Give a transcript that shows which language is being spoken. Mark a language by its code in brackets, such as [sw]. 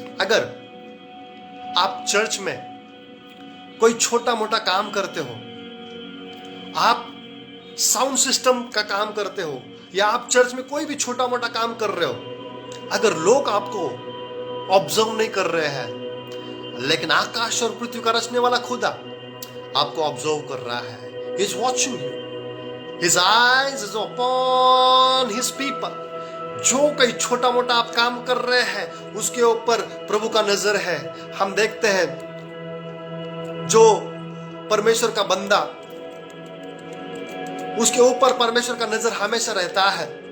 [hi] अगर आप चर्च में कोई छोटा मोटा काम करते हो, आप साउंड सिस्टम का काम करते हो, या आप चर्च में कोई भी छोटा मोटा काम कर रहे हो, अगर लोग आपको ऑब्जर्व नहीं कर रहे हैं, लेकिन आकाश और पृथ्वी का रचने वाला खुदा आपको ऑब्जर्व कर रहा है। [en] He is watching you. His eyes is upon his people. [hi] जो कई छोटा मोटा आप काम कर रहे हैं, उसके ऊपर प्रभु का नजर है। हम देखते हैं जो परमेश्वर का बंदा, उसके ऊपर परमेश्वर का नजर हमेशा रहता है।